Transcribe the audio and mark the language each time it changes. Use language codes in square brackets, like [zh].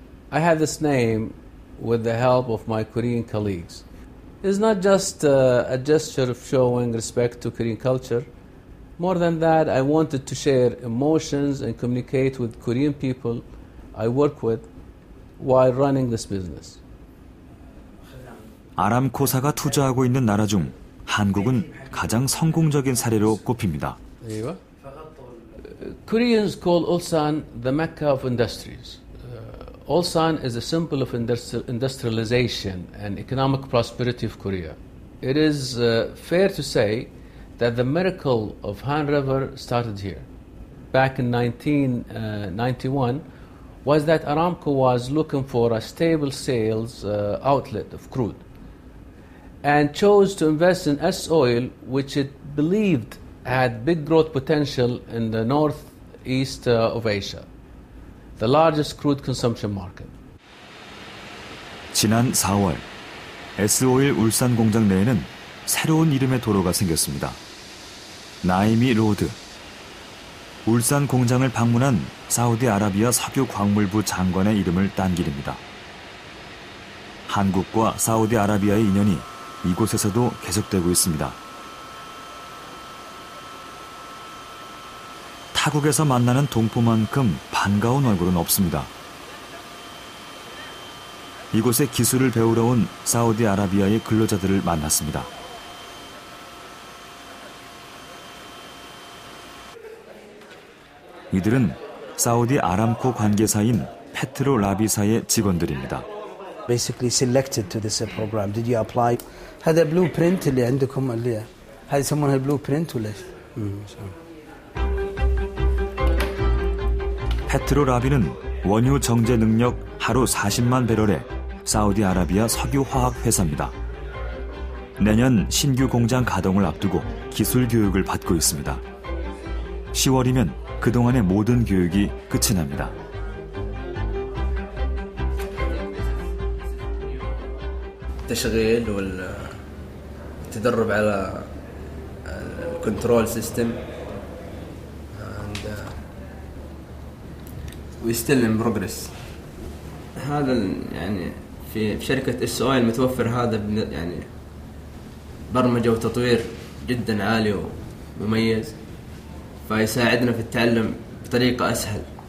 [en] I have this name with the help of my Korean colleagues. It's not just a gesture of showing respect to Korean culture. More than that, I wanted to share emotions and communicate with Korean people I work with while running this business. [ko] 아람코사가 투자하고 있는 나라 중 한국은 가장 성공적인 사례로 꼽힙니다. [en] Koreans call Ulsan the Mecca of industries. Ulsan is a symbol of industrialization and economic prosperity of Korea. It is fair to say that the miracle of Han River started here. Back in 1991, was that Aramco was looking for a stable sales outlet of crude and chose to invest in S-Oil, which it believed had big growth potential in the northeast of Asia, the largest crude consumption market. [ko] 지난 4월, S-오일 울산 공장 내에는 새로운 이름의 도로가 생겼습니다. 나이미 로드. 울산 공장을 방문한 사우디아라비아 석유광물부 장관의 이름을 딴 길입니다. 한국과 사우디아라비아의 인연이 이곳에서도 계속되고 있습니다. 타국에서 만나는 동포만큼 반가운 얼굴은 없습니다. 이곳에 기술을 배우러 온 사우디아라비아의 근로자들을 만났습니다. 이들은 사우디 아람코 관계사인 페트로 라비사의 직원들입니다. [en] Basically selected to this program. Did you apply? [ar] هذا blueprint اللي عندكم اللي هذه يسمونها blueprint ولا [ko] 페트로 라비는 원유 정제 능력 하루 40만 배럴의 사우디아라비아 석유화학 회사입니다. 내년 신규 공장 가동을 앞두고 기술 교육을 받고 있습니다. 10월이면 그동안의 모든 교육이 끝이 납니다. [ar] التشغيل والتدرب على الكنترول سيستم [en] we still in progress. [ar] هذا يعني في شركة اس-اويل متوفر هذا يعني برمجة وتطوير جدا عالي ومميز فيساعدنا في التعلم بطريقة أسهل.